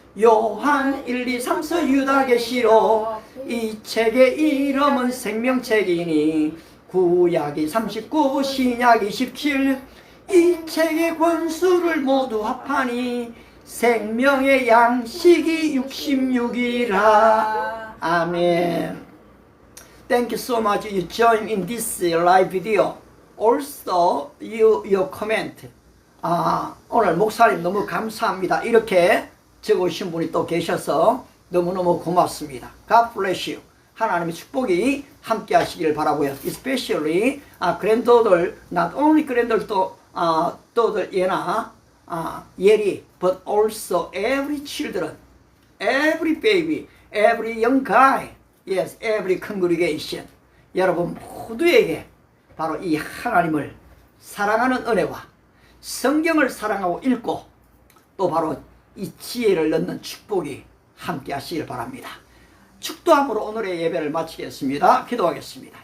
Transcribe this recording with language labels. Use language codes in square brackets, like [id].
[ko] 요한 1, 2, 3서 유다계시록 이 책의 이름은 생명책이니 구약이 39 신약이 17 이 책의 권수를 모두 합하니 생명의 양식이 66이라. 아멘. [en] Thank you so much you join in this live video. Also your comment. [ko] 오늘 목사님 너무 감사합니다. 이렇게 적으신 분이 또 계셔서 너무너무 고맙습니다. [en] God bless you. [ko] 하나님의 축복이 함께 하시길 바라고요. [en] Especially granddaughter, not only granddaughter, daughter 예나, 예리, but also every children, every baby, every young guy, yes, every congregation. [ko] 여러분 모두에게 바로 이 하나님을 사랑하는 은혜와 성경을 사랑하고 읽고 또 바로 이 지혜를 넣는 축복이 함께 하시길 바랍니다. 축도함으로 오늘의 예배를 마치겠습니다. 기도하겠습니다.